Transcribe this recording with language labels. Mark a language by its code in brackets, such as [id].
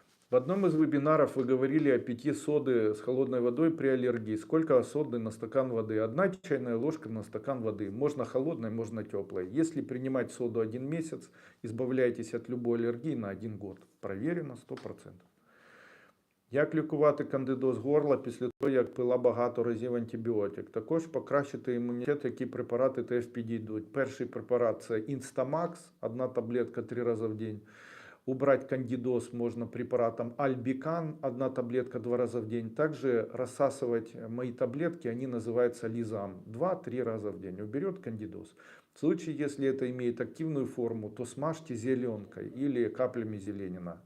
[ru] В одном из вебинаров вы говорили о питье соды с холодной водой при аллергии. Сколько соды на стакан воды? 1 чайная ложка на стакан воды. Можно холодной, можно теплой. Если принимать соду 1 месяц, избавляйтесь от любой аллергии на 1 год. Проверено 100%. [uk] Як лікувати кандидоз горла після того, як пила багато разів антибіотик? Також покращити імунітет, які препарати теж підійдуть. Перший препарат – це Instamax, 1 таблетка 3 рази в день. [ru] Убрать кандидоз можно препаратом Альбикан, 1 таблетка 2 раза в день. Также рассасывать мои таблетки, они называются Лизам, 2-3 раза в день. Уберет кандидоз. В случае, если это имеет активную форму, то смажьте зеленкой или каплями зеленина.